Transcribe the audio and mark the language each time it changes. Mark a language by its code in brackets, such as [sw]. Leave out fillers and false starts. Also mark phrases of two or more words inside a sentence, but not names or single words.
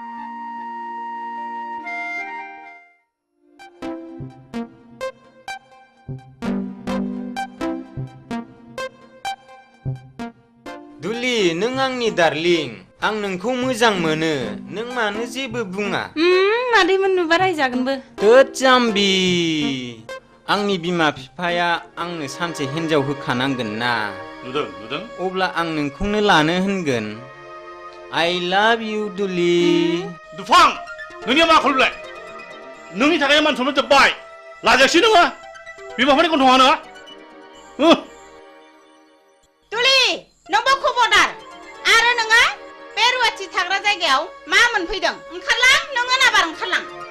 [brx] दुलि नों आंनि डार्लिं आं नोंखौ मोजां मोनो नों मानो जेबो बुङा मादैमोन नुबा रायजागोनबो थोद जाम्बि आंनि बिमा बिफाया आंनो सानसे हिन्जाव होखानांगोन ना नुदों अब्ला आं नोंखौनो लानो होनगोन [en] I love you [brx] दुलि दुफां नोंनिया मा खालामलाय नोंनि थाखाय मान सनमान जोब्बाय लाजायासै नोङो बिमा बिफानि गन्थङा नोङा नोंबो खबरदार आरो नोङो बे रुवाथि थाग्रा जायगायाव मा मोनफैदों ओंखारलां नोङो नाबार ओंखारलां